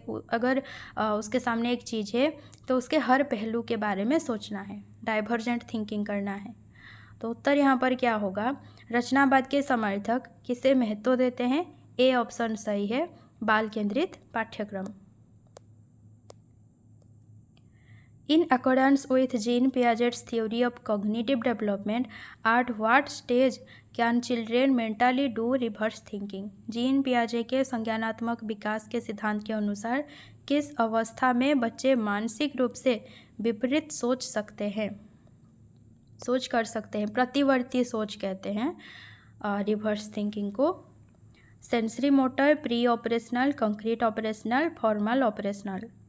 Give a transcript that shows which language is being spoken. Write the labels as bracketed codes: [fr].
[hi] अगर उसके सामने एक चीज़ है तो उसके हर पहलू के बारे में सोचना है, डाइवर्जेंट थिंकिंग करना है। तो उत्तर यहाँ पर क्या होगा? रचनावाद के समर्थक किसे महत्व देते हैं? ए ऑप्शन सही है, बाल केंद्रित पाठ्यक्रम। [en] In accordance with Jean Piaget's theory of cognitive development, at what stage can children mentally do reverse thinking? [hi] Gene पियाजे के संज्ञानात्मक विकास के सिद्धांत के अनुसार किस अवस्था में बच्चे मानसिक रूप से विपरीत सोच सकते हैं? सोच कर सकते हैं, प्रतिवर्ती सोच कहते हैं रिवर्स थिंकिंग को। Sensory motor, pre operational, concrete operational, formal operational.